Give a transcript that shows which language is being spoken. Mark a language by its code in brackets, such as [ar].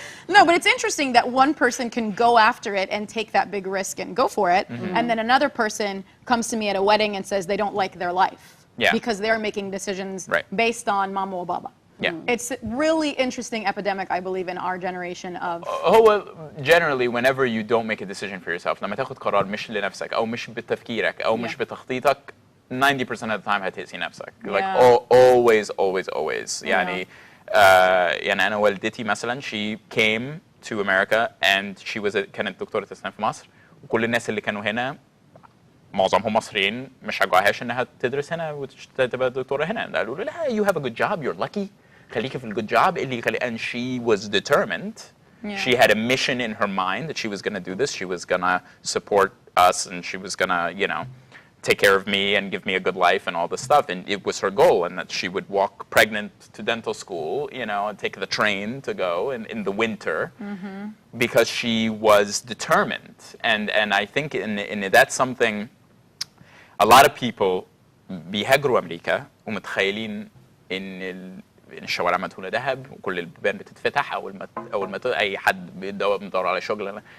[en] No, but it's interesting that one person can go after it and take that big risk and go for it, and then another person comes to me at a wedding and says they don't like their life because they're making decisions based on mama or baba. Yeah. It's a really interesting epidemic, I believe, in our generation of. [ar] هو [en] generally whenever you don't make a decision for yourself, [ar] لما تاخد قرار مش لنفسك أو مش بتفكيرك أو مش بتخطيطك 90% of the time هتأذي نفسك. [en] Like always. [ar] يعني يعني أنا والدتي مثلا [en] she came to America and she was [ar] كانت دكتورة أسنان في مصر، وكل الناس اللي كانوا هنا معظمهم مصريين مش شجعوهاش انها تدرس هنا وتبقى دكتورة هنا. قالوا لي لا [en] you have a good job, you're lucky. [ar] خليكي في الجود job اللي [en] and she was determined. She had a mission in her mind that she was going to do this. She was going to support us and she was going to, you know, take care of me and give me a good life and all this stuff. And it was her goal, and that she would walk pregnant to dental school, you know, and take the train to go in the winter because she was determined. And I think in that's something a lot of people [ar] بيهاجروا أمريكا ومتخيلين إن الشوارع مدهونة ذهب وكل البيبان بتتفتح أول ما أي حد بيدور على شغل.